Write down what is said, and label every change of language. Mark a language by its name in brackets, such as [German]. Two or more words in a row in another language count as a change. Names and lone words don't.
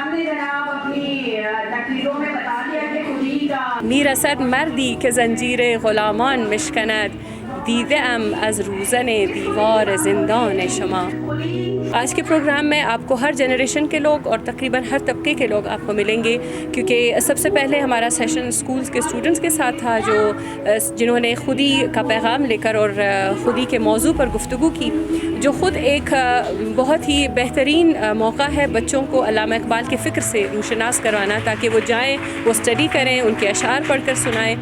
[Urdu] جناب اپنی تقریروں میں بتا دیا کہ خودی کا [Persian] میرسد مردی که زنجیر غلامان مشکند دیده ام از روزن دیوار زندان شما. [Urdu] آج کے پروگرام میں آپ کو ہر جنریشن کے لوگ اور تقریباً ہر طبقے کے لوگ آپ کو ملیں گے، کیونکہ سب سے پہلے ہمارا سیشن اسکولز کے اسٹوڈنٹس کے ساتھ تھا جو جنہوں نے خودی کا پیغام لے کر اور خودی کے موضوع پر گفتگو کی، جو خود ایک بہت ہی بہترین موقع ہے بچوں کو علامہ اقبال کے فکر سے روشناس کروانا، تاکہ وہ جائیں، وہ اسٹڈی کریں، ان کے اشعار پڑھ کر سنائیں.